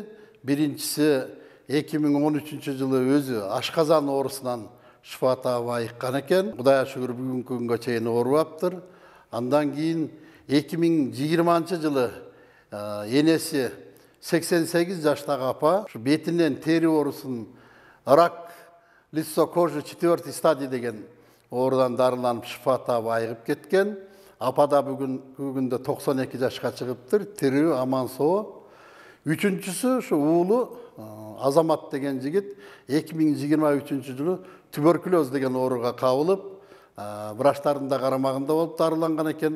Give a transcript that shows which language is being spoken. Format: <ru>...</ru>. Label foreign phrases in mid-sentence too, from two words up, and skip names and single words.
<ky>Биринчиси 2013 жылы өзү ашказан оорусунан шыпа таап айыккан экен. Кудайга шүгүр бүгүнкү күнгө чейин оорубаптыр. Андан кийин 2020 жылы энеси 88 жаштагы апа бетинен тери оорусун, рак</ky> <ru>лицо кожи</ru> <ky>4 стадия деген оорудан дарыланып шыпа таап айыгып кеткен. Апа да бүгүнкү күндө 92 жашка чыгыптыр, тирүү, аман соо. Үчүнчүсү ушу уулу Азамат деген жигит 2023 жылы туберкулез деген ооруга кабылып, врачтардын да карамагында болуп дарыланган экен.</ky>